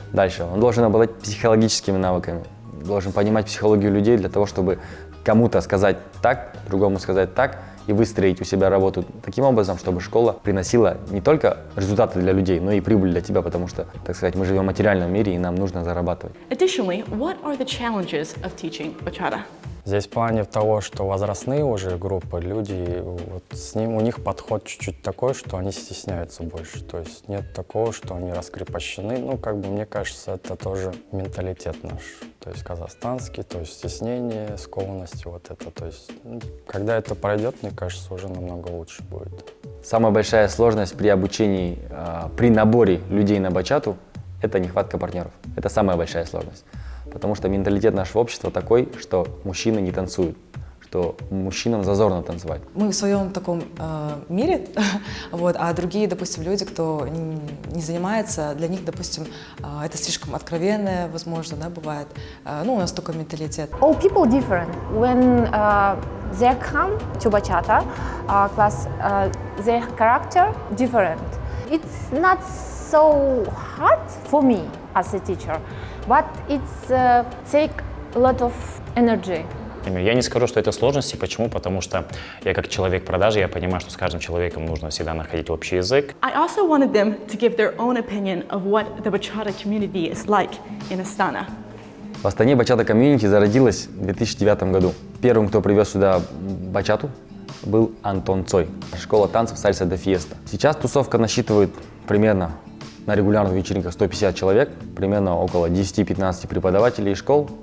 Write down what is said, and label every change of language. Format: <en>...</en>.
<ru>Дальше он должен обладать психологическими навыками, должен понимать психологию людей для того, чтобы кому-то сказать так, другому сказать так, и выстроить у себя работу таким образом, чтобы школа приносила не только результаты для людей, но и прибыль для тебя, потому что, так сказать, мы живем в материальном мире, и нам нужно зарабатывать.</ru> <en>Additionally, what are the challenges of teaching bachata?</en> <ru>Здесь в плане того, что возрастные уже группы, люди, вот у них подход чуть-чуть такой, что они стесняются больше. То есть нет такого, что они раскрепощены. Ну, как бы мне кажется, это тоже менталитет наш. То есть казахстанский, то есть стеснение, скованность, вот это. То есть когда это пройдет, мне кажется, уже намного лучше будет. Самая большая сложность при обучении, при наборе людей на бачату – это нехватка партнеров. Это самая большая сложность. Потому что менталитет нашего общества такой, что мужчины не танцуют, что мужчинам зазорно танцевать. Мы в своем таком мире, вот, а другие, допустим, люди, кто не занимается, для них, допустим, это слишком откровенное, возможно, да, бывает. Ну, у нас такой менталитет.</ru> <en>All people different. When they come to bachata class, their character different. It's not so hard for me as a teacher, but it's take a lot of energy.</en> <ru>Я не скажу, что это сложности. Почему? Потому что я как человек продажи, я понимаю, что с каждым человеком нужно всегда находить общий язык.</ru> <en>I also wanted them to give their own opinion of what the bachata community is like in Astana.</en> <ru>В Астане бачата комьюнити зародилась в 2009 году. Первым, кто привез сюда бачату, был Антон Цой, школа танцев Salsa de Fiesta. Сейчас тусовка насчитывает примерно на регулярных вечеринках 150 человек, примерно около 10-15 преподавателей и школ.</ru>